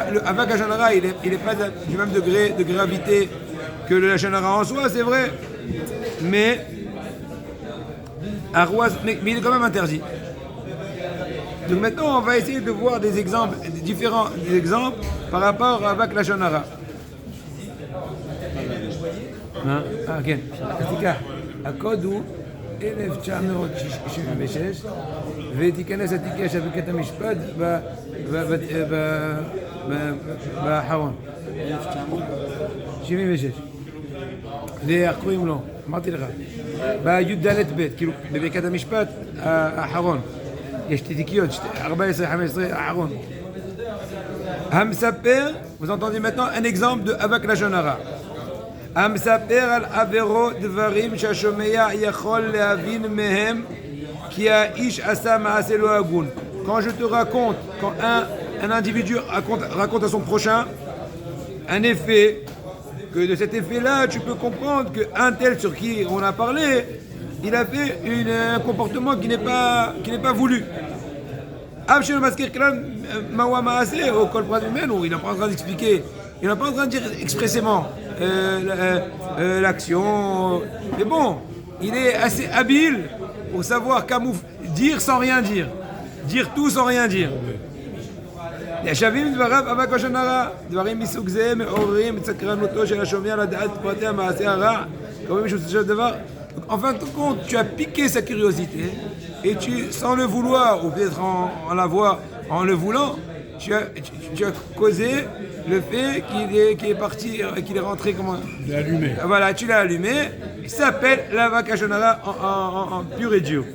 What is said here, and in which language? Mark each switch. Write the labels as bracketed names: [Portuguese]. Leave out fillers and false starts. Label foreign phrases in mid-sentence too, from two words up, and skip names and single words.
[French] Le [Hebrew] אבק לשון הרע, [French] il est pas du même degré de gravité que le [Hebrew] לשון הרע [French] en soi, c'est vrai. Mais il est quand même interdit. Donc maintenant, on va essayer de voir des exemples, différents exemples par rapport à [Hebrew] אבק לשון הרע. Ah, כן. הקוד הוא 1976, ותיכנס התיקייה של בית המשפט באחרון. 76. ואיך קוראים לו? אמרתי לך. בי"ד ב', כאילו, בבית המשפט האחרון. יש תיקיות, 14-15 האחרון. המספר, [French] vous entendez maintenant un exemple de [Hebrew] אבק לשון הרע. המספר על עבירות דברים שהשומע יכול להבין מהם כי האיש עשה מעשה לא הגון. [French] Quand je te raconte, quand un individu raconte à son prochain un effet, que de cet effet-là, tu peux comprendre qu'un tel sur qui on a parlé, il a fait un comportement qui n'est pas voulu. [Hebrew] אף שלא מזכיר כלל מהו המעשה או כל פרט ממנו, [French] il n'est pas en train d'expliquer, il n'est pas en train de dire expressément l'action. Mais bon, il est assez habile pour savoir dire sans rien dire. Dire tout sans rien dire. [Hebrew] ישבים דבריו אבק לשון הרע, דברים מסוג זה מעוררים את סקרנותו של השומע לדעת פרטי המעשה הרע, comme מישהו של דבר. [French] En fin de compte, tu as piqué sa curiosité et sans le vouloir, ou peut-être en le voulant, tu as causé le fait qu'il est parti, qu'il est rentré comment? Tu l'as allumé. Voilà, tu l'as allumé. Il s'appelle l' [Hebrew] אבק לשון הרע [French] en pur et dur.